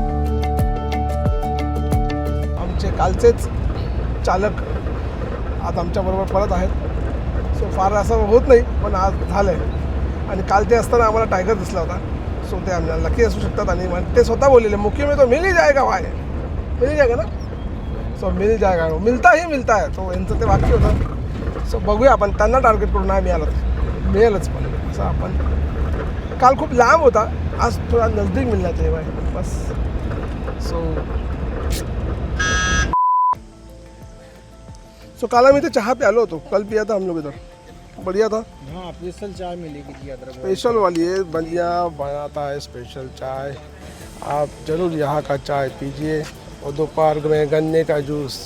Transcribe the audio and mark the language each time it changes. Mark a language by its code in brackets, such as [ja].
[mr] आमचे कालचेच चालक आज आमच्याबरोबर परत आहेत. सो फार असं होत नाही, पण आज झालं आहे. आणि काल ते असताना आम्हाला टायगर दिसला होता. सो ते आम्हाला लकी असू शकतात. आणि ते स्वतः बोललेले, [hi] मुख्य में तो मिल ही जाएगा भाई, मिल ही जाएगा ना. सो मिल जाएगा, मिलता ही मिलता है. [mr] तो यांचं ते वाक्य होतं. सो बघूया आपण त्यांना टार्गेट करून नाही मिळेलच. पण असं आपण काल खूप लांब होता, आज थोडा नजदीक मिळला ते भाई बस. सो काल आम्ही ते चहा प्यालो होतो. [hi] कल पिया था हम लोग इधर, बढ़िया था. हाँ, स्पेशल चाय मिलेगी जी, अदरक स्पेशल वाली है, बढ़िया बनाता है स्पेशल चाय. आप जरूर यहाँ का चाय पीजिए. और दोपहर में गन्ने का जूस,